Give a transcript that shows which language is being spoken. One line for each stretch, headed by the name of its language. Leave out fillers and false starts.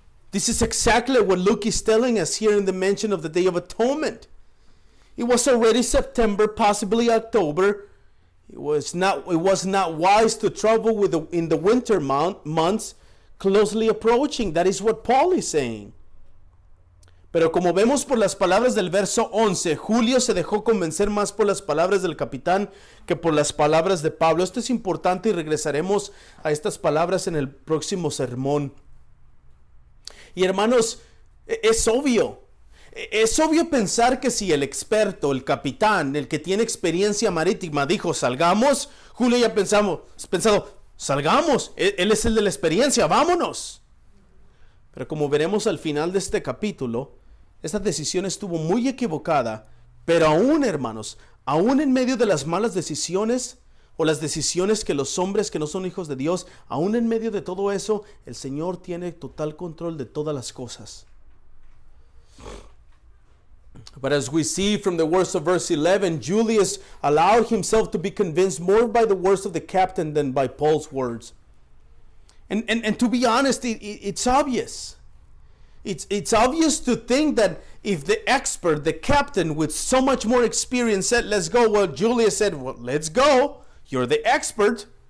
English: This is exactly what Luke is telling us here in the mention of the Day of Atonement. It was already September, possibly October. It was not wise to travel in the winter months, closely approaching. That is what Paul is saying.
Spanish: Pero como vemos por las palabras del verso 11, Julio se dejó convencer más por las palabras del capitán que por las palabras de Pablo. Esto es importante y regresaremos a estas palabras en el próximo sermón. Y hermanos, es obvio pensar que si el experto, el capitán, el que tiene experiencia marítima dijo salgamos, Julio ya pensado, salgamos, él es el de la experiencia, vámonos. Pero como veremos al final de este capítulo, esta decisión estuvo muy equivocada, pero aún, hermanos, aún en medio de las malas decisiones o las decisiones que los hombres que no son hijos de Dios, aún en medio de todo eso, el Señor tiene total control de todas las cosas.
English: But as we see from the words of verse 11, Julius allowed himself to be convinced more by the words of the captain than by Paul's words. And to be honest, it's obvious. It's obvious to think that if the expert, the captain with so much more experience said, let's go, well, Julius said, well, let's go. You're the expert.